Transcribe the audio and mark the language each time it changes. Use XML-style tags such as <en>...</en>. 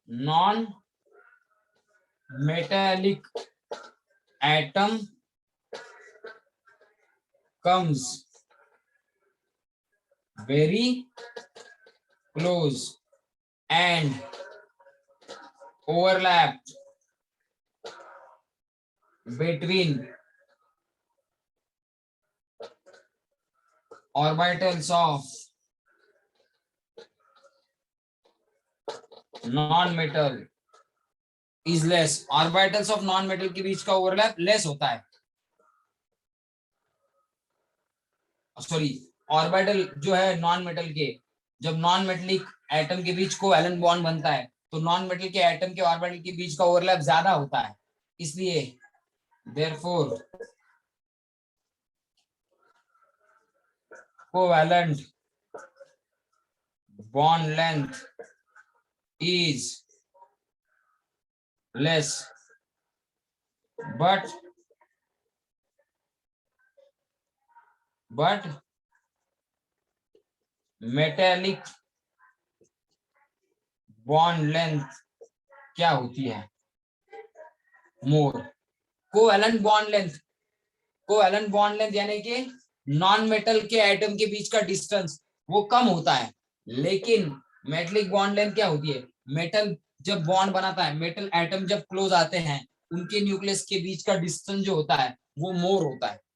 <en>non metallic atom comes very close and overlap between orbitals of non-metal is less.</en> <hi>Orbitals of non-metal के बीच का overlap less होता है. Sorry, orbital जो है non metal के, जब नॉन मेटलिक एटम के बीच कोवैलेंट बॉन्ड बनता है तो नॉन मेटल के एटम के ऑर्बिटल के बीच का ओवरलैप ज्यादा होता है. इसलिए</hi> <en>therefore covalent bond length is less, but metallic bond length</en> <hi>क्या होती है?</hi> <en>More.</en> <hi>कोवैलेंट बॉन्ड लेंथ यानी कि नॉन मेटल के एटम के बीच का डिस्टेंस वो कम होता है, लेकिन मेटलिक बॉन्ड लेंथ क्या होती है? मेटल जब बॉन्ड बनाता है, मेटल एटम जब क्लोज आते हैं, उनके न्यूक्लियस के बीच का डिस्टेंस जो होता है वो मोर होता है.</hi>